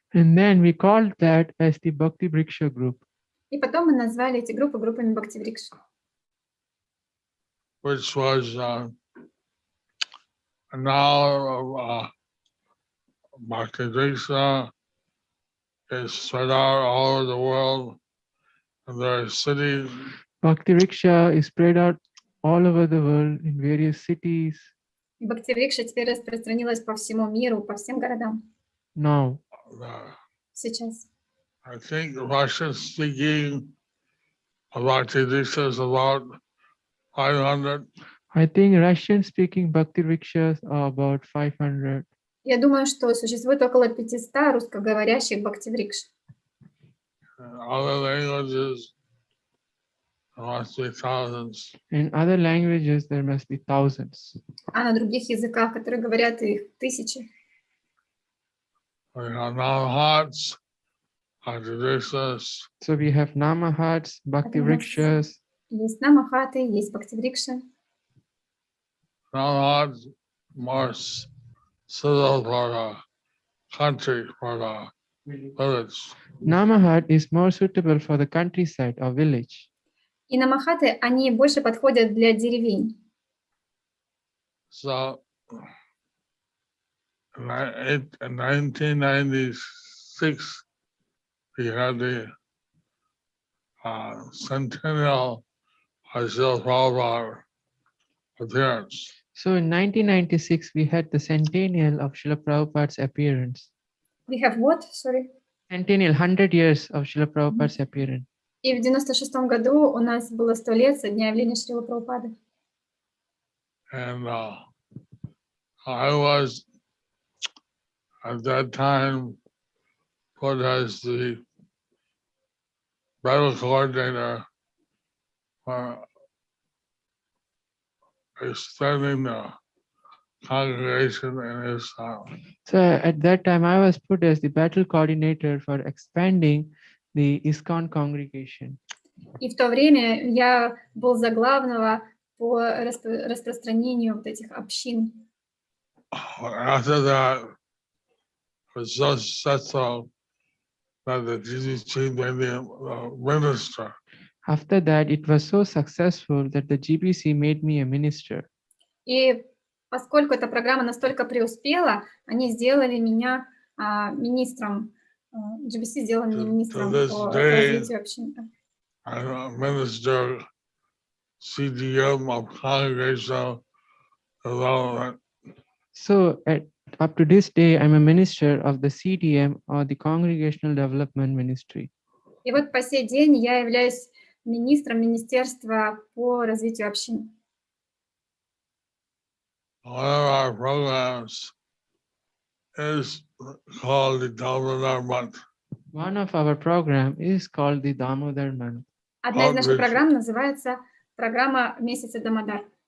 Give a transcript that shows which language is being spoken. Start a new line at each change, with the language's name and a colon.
English: And then we called that as the Bhakti Vriksha group. И потом мы назвали эти группы группами Бхакти-Врикш. Which was now Bhakti Riksha is spread out all over the world, and there are cities. Bhakti Riksha is spread out all over the world in various cities.
Russian: И И Бхактиврикша теперь распространилась по всему миру, по всем городам
English: Now,
Russian: сейчас.
English: I think Russian speaking Bhakti Diksha is about 500. I think Russian-speaking Bhakti Rikshas are about 500.
Russian: Я думаю, что существует около 500 русскоговорящих Бхактиврикш.
English: Other languages, there must be thousands. In other languages, there must be thousands.
Russian: А на других языках, которые говорят, их тысячи.
English: We have Namahats, Bhakti Dikshas, So we have Namahats, Bhakti Rikshas.
Russian: Есть намахаты, есть Бхактиврикша.
English: Namahats more suitable for the country, for the village. Namahat is more suitable for the countryside or village.
Russian: И намахаты, они больше подходят для деревень.
English: So, in 1996, we had the centennial of Srila Prabhupada appearance. So in 1996, we had the centennial of Srila Prabhupada's appearance. We have what? Sorry. Centennial, 100 years of Srila Prabhupada's appearance.
Russian: И в 96-м году у нас было 100 лет со дня явления Шрилы Прабхупады.
English: And I was at that time put as the battle coordinator for extending the congregation in his town. So at that time, I was put as the battle coordinator for expanding the ISKCON congregation.
Russian: И в то время я был за главного по распространению вот этих общин.
English: After that, it was so successful that the GBC made me a minister. After that, it was so successful that the GBC made me a minister.
Russian: И поскольку эта программа настолько преуспела, они сделали меня министром, GBC сделал меня министром по развитию общин.
English: I'm a minister, CDM of Congregational Development. So up to this day, I'm a minister of the CDM or the Congregational Development Ministry.
Russian: И вот по сей день я являюсь министром Министерства по развитию общин.
English: One of our programs is called the Damodar Month. One of our program is called the Damodar month.
Russian: Одна из наших программ называется программа месяца Дамодар.